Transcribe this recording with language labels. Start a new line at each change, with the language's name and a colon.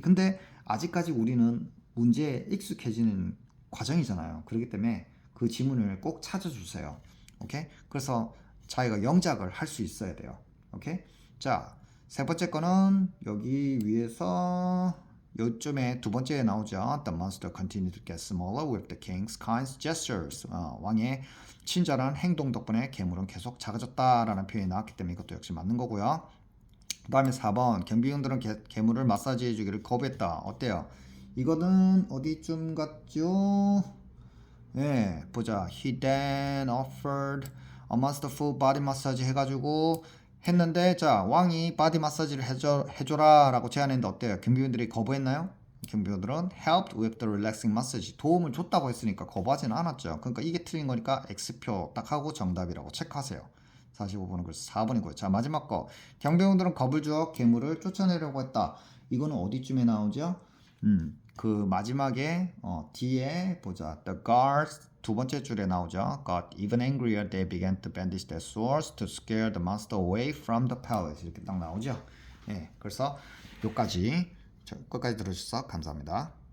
Korean: 근데 아직까지 우리는 문제에 익숙해지는 과정이잖아요. 그렇기 때문에 그 지문을 꼭 찾아주세요. 오케이? 그래서 자기가 영작을 할 수 있어야 돼요. 오케이? 자, 세 번째 거는 여기 위에서 요쯤에 두 번째에 나오죠.
English: The monster continued to get smaller with the king's kind gestures.
Korean: 왕의 친절한 행동 덕분에 괴물은 계속 작아졌다라는 표현이 나왔기 때문에 이것도 역시 맞는 거고요. 그 다음에 4번 경비원들은 괴물을 마사지해 주기를 거부했다. 어때요? 이거는 어디쯤 갔죠? 보자.
English: He then offered a masterful body massage
Korean: 해가지고 했는데 자 왕이 바디 마사지를 해줘라 라고 제안했는데 어때요? 경비원들이 거부했나요? 경비원들은
English: helped with the relaxing massage
Korean: 도움을 줬다고 했으니까 거부하지는 않았죠. 그러니까 이게 틀린 거니까 X표 딱 하고 정답이라고 체크하세요. 45번은 그래서 4번이고요. 자 마지막 거 경비원들은 겁을 주어 괴물을 쫓아내려고 했다. 이거는 어디쯤에 나오죠? 그 마지막에 뒤에 보자.
English: The guards
Korean: 두 번째 줄에 나오죠.
English: Got even angrier. They began to brandish their swords to scare the monster away from the palace.
Korean: 이렇게 딱 나오죠. 그래서 여기까지 끝까지 들어주셔서 감사합니다.